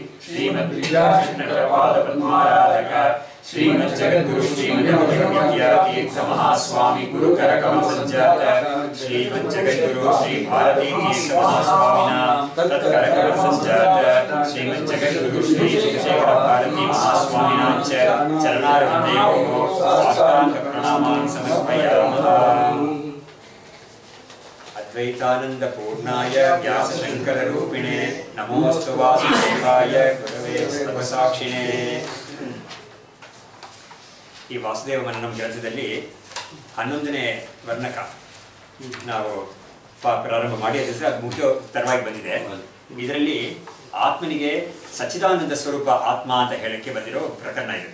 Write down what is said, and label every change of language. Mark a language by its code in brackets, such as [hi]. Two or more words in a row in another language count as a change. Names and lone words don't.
[sa] श्रीमद्विद्याकृष्णपादपद्माराधक श्रीमज्जगद्गुरु श्रीमद्विद्यातीर्थ महास्वामी गुरुकरकमल संजात श्रीमज्जगद्गुरु श्री भारती तीर्थ महास्वामिना तत्करकमल संजात श्रीमज्जगद्गुरु श्री शिवशेखर भारती महास्वामिना च चरणारविन्दयोः साष्टाङ्ग प्रणामान् समर्पयामः। अद्वैतानंद पूर्णाय व्यासशंकररूपिणे नमोऽस्तु वासुदेवाय गुरवे सर्वसाक्षिणे। [kn] ಈ ವಾಸುದೇವ ಮನ್ನಂ ಗ್ರಂಥದಲ್ಲಿ 11ನೇ ವರ್ಣಕ ನಾವು ಪ್ರಾರಂಭ ಮಾಡಿ ಅದಕ್ಕೆ ಅದು ಮುಖ್ಯತರವಾಗಿ ಬಂದಿದೆ. ಇದರಲ್ಲಿ ಆತ್ಮನಿಗೆ ಸಚ್ಚಿದಾನಂದ ಸ್ವರೂಪ ಆತ್ಮ ಅಂತ ಹೇಳಕ್ಕೆ ಬಂದಿರೋ ಪ್ರಕರಣ ಇದೆ.